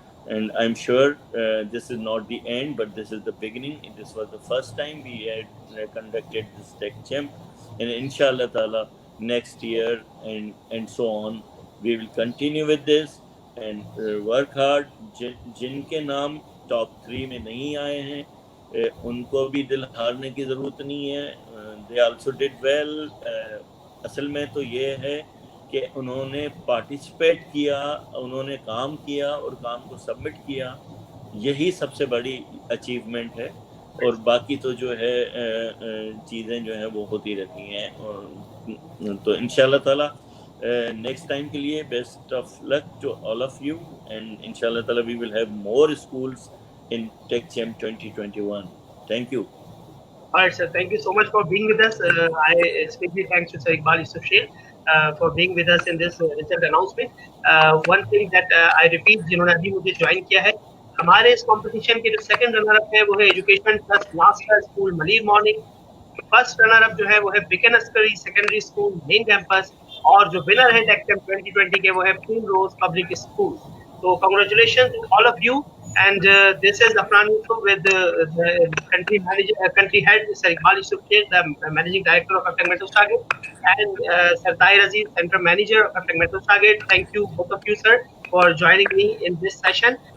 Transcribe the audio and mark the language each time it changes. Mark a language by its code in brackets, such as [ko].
[en] And I'm sure this is not the end, but this is the beginning. This was the first time we had conducted this TechChamp, and inshallah ta'ala next year and so on we will continue with this and work hard. [hi] जिनके नाम top 3 में नहीं आए हैं उनको भी दिल हारने की ज़रूरत नहीं है. [en] They also did well. [hi] असल में तो ये है कि उन्होंने पार्टिसिपेट किया, उन्होंने काम किया और काम को सबमिट किया, यही सबसे बड़ी अचीवमेंट है. और बाकी तो जो है चीज़ें जो हैं वो होती रहती हैं. और तो [en] इंशाल्लाह ताला next time के लिए best of luck to all of you, and इंशाल्लाह ताला we will have more schools in TechChamp 2021. Thank you. All right, sir. Thank you so much for being with us. I especially thanks to Sir Iqbal Yousuf for being with us in this recent announcement. One thing that I repeat, [hi] जिन्होंने अभी मुझे join किया है, हमारे इस competition के जो second runner up है वो है एजुकेशन ट्रस्ट नासरा school Malir morning. First runner up जो है वो है Askari secondary school main campus, और जो विनर है TechChamp 2020 के वो है primrose public school. [en] So congratulations to all of you, and this is Afnan with the country manager, country head, Sir Iqbal Yousuf, the managing director of Aptech Metro Target, and Sir Tahir Aziz, center manager of Aptech Metro Target. Thank you both of you, sir, for joining me in this session.